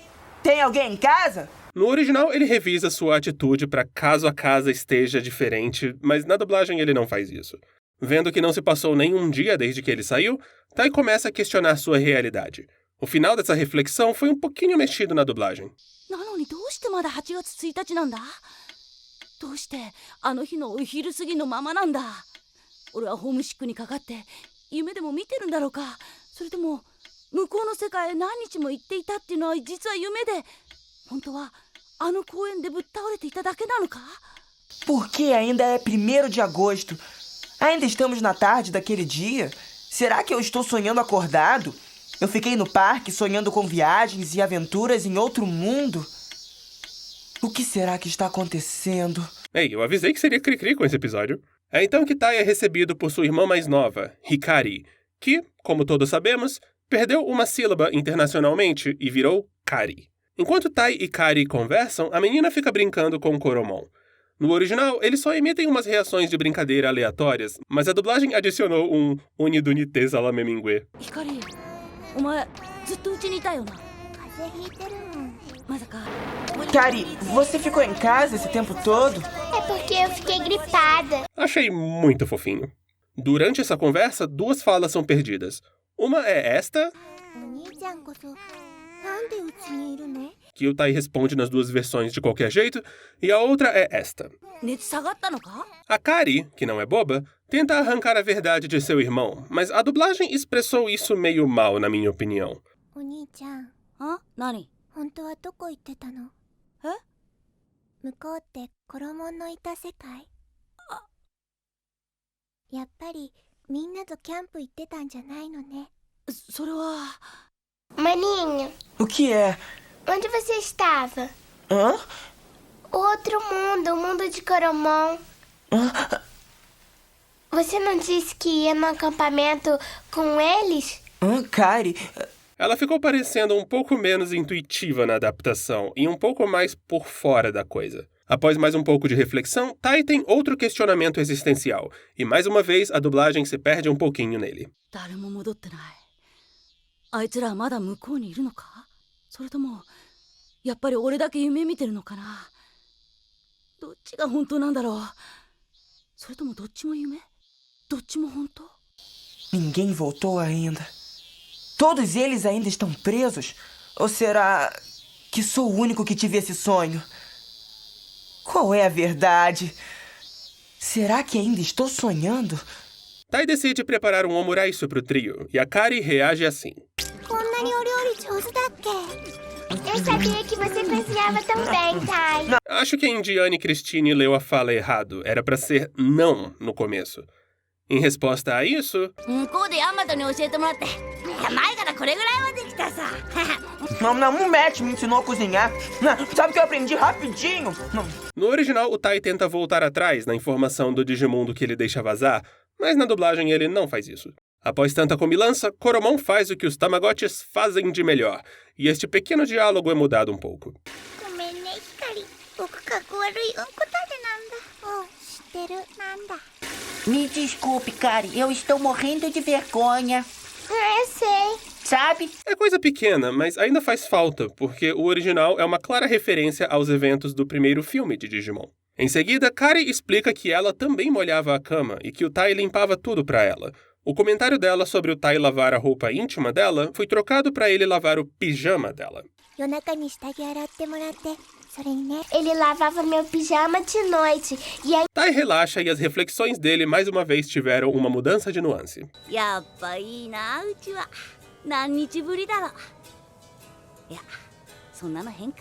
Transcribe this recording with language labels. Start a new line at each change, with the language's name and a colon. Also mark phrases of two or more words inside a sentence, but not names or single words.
Portuguese: Tem alguém em casa? No original, ele revisa sua atitude para caso a casa esteja diferente, mas na dublagem ele não faz isso. Vendo que não se passou nem um dia desde que ele saiu, Tai começa a questionar sua realidade. O final dessa reflexão foi um pouquinho mexido na dublagem.
Japanese: どうしてあの日のお昼過ぎのままなんだ。俺はホームシックにかかって夢でも見てるんだろうか。それとも向こうの世界へ何日も行っていたっていうのは実は夢で、本当はあの公園でぶっ倒れていただけなのか?
Portuguese: Porque ainda é 1º de agosto. Ainda estamos na tarde daquele dia. Será que eu estou sonhando acordado? Eu fiquei no parque sonhando com viagens e aventuras em outro mundo. O que será que está acontecendo? Ei, eu avisei que seria cri-cri com esse episódio. É então que Tai é recebido por sua irmã mais nova, Hikari, que, como todos sabemos, perdeu uma sílaba internacionalmente e virou Kari. Enquanto Tai e Kari conversam, a menina fica brincando com Koromon. No original, eles só emitem umas reações de brincadeira aleatórias, mas a dublagem adicionou um unidunite salamemingue.
Japanese: Hikari, お前ずっとうちにいたよな。風邪ひいてるもん。まさか
Portuguese: Kari, você ficou em casa esse tempo todo? É porque eu fiquei gripada. Achei muito fofinho. Durante essa conversa, duas falas são perdidas. Uma é esta,
Japanese: お兄ちゃんこそなんでうちにいるの？
Portuguese: que o Tai responde nas duas versões de qualquer jeito, e a outra é esta.
Japanese: 熱下がったのか？
Portuguese: A Kari, que não é boba, tenta arrancar a verdade de seu irmão, mas a dublagem expressou isso meio mal, na minha opinião.
Japanese: お兄ちゃん、あ、何？本当はどこ行ってたの？え？向こうって衣のいた世界？やっぱりみんなとキャンプ行ってたんじゃないのね。それは
Portuguese: Maninho, O que é? onde você estava? Hã? Outro mundo, o mundo de Coromon. Hã? Você não disse que ia no acampamento com eles? Kari, Ela ficou parecendo um pouco menos intuitiva na adaptação e um pouco mais por fora da coisa. Após mais um pouco de reflexão, Tai tem outro questionamento existencial, e mais uma vez a dublagem se perde um pouquinho nele.
Japanese: 誰も戻ってない。あいつらはまだ向こうにいるのか？それともやっぱり俺だけ夢見てるのかな？どっちが本当なんだろう？それともどっちも夢？どっちも本当？
Portuguese: ninguém voltou ainda. Todos eles ainda estão presos? Ou será que sou o único que tive esse sonho? Qual é a verdade? Será que ainda estou sonhando? Tai decide preparar um omuraisu pro trio, e a Kari reage assim.
Japanese: こんなにお料理上手だっけ？
Portuguese: Eu sabia que você cozinhava tão bem, Tai. Acho que a Indiane Christine leu a fala errado. Era pra ser não no começo. Em resposta a isso,
Japanese: 向こうでヤマトに教えてもらって前からこれぐらいはできたさ。
Portuguese: Não, o Matt me ensinou a cozinhar. Sabe que eu aprendi rapidinho? no original o Tai tenta voltar atrás na informação do Digimundo que ele deixa vazar, mas na dublagem ele não faz isso. Após tanta comilança, Coromon faz o que os Tamagotchis fazem de melhor, e este pequeno diálogo é mudado um pouco.
Japanese: ごめんね、光。僕かっこ悪いうんこ種なんだ。知ってる、なんだ。
Portuguese: Me desculpe, Kari, eu estou morrendo de vergonha. Eu sei. Sabe? É coisa pequena, mas ainda faz falta, porque o original é uma clara referência aos eventos do primeiro filme de Digimon. Em seguida, Kari explica que ela também molhava a cama e que o Tai limpava tudo pra ela. O comentário dela sobre o Tai lavar a roupa íntima dela foi trocado pra ele lavar o pijama dela.
Japanese: 夜中に下着洗ってもらって。それにね、
Portuguese: ele lavava meu pijama de noite. E aí Tai relaxa e as reflexões dele mais uma vez tiveram uma mudança de nuance.
Japanese: やっぱいいな、うちは。何日ぶりだろう。いや、そんなの変か。